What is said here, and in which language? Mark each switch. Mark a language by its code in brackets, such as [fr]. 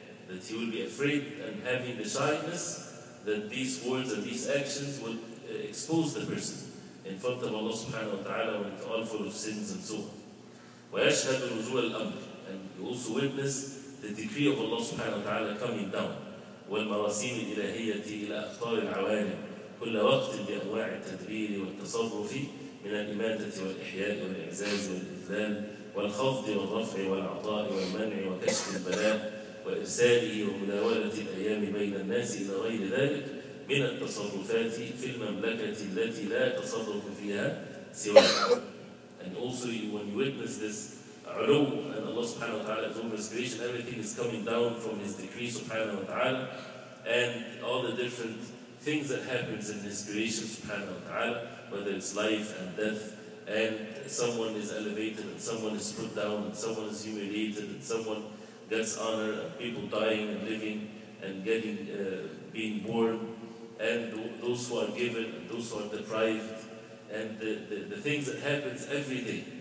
[en] That he will be afraid and having the shyness that these words and these actions would expose the person in front of Allah subhanahu wa ta'ala when it's all full of sins and so on. [ar] ويشهد نزول الأمر, [en] and you also witness the decree of Allah subhanahu wa ta'ala coming down. [ar] والمراسيم الإلهية إلى أقطار العوالم كل وقت بأنواع التدبير والتصرف من الإماتة والإحياء والإعزاز والإذلال والخفض والرفع والعطاء والمنع وكشف البلاء وإرساله ومداولة الأيام بين الناس إلى غير ذلك من التصرفات في المملكة التي لا تصرف فيها سواه. [en] And also when you witness this علو and Allah subhanahu wa ta'ala is over His creation, everything is coming down from His decree subhanahu wa ta'ala, and all the different things that happens in His creation subhanahu wa ta'ala, whether it's life and death, and someone is elevated and someone is put down and someone is humiliated and someone gets honor, and people dying and living and getting being born, and those who are given and those who are deprived, and the things that happens every day.